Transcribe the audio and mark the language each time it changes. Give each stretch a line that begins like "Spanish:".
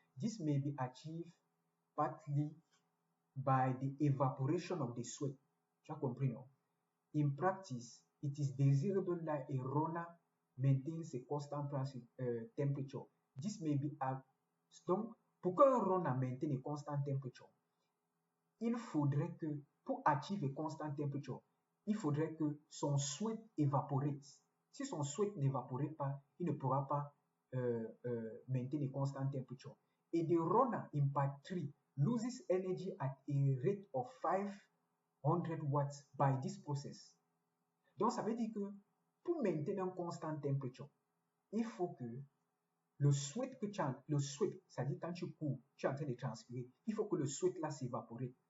English: This may be achieved partly by the evaporation of the sweat.
French: Tu as compris, non?
English: In practice, it is desirable that a runner maintains a constant temperature. This may be
French: donc, pour qu'un runner
English: maintienne a constant temperature,
French: il faudrait que, pour
English: achieve a constant temperature,
French: il faudrait que son sweat évaporate. Si son sweat n'évaporate pas, il ne pourra pas maintenir
English: a constant temperature. Et the runner in part 3 loses energy at a rate of 500 watts by this process.
French: Donc, ça veut dire que pour maintenir une constante température, il faut que le sweat que tu as, c'est-à-dire quand tu cours, tu es en train de transpirer, il faut que le sweat là s'évapore.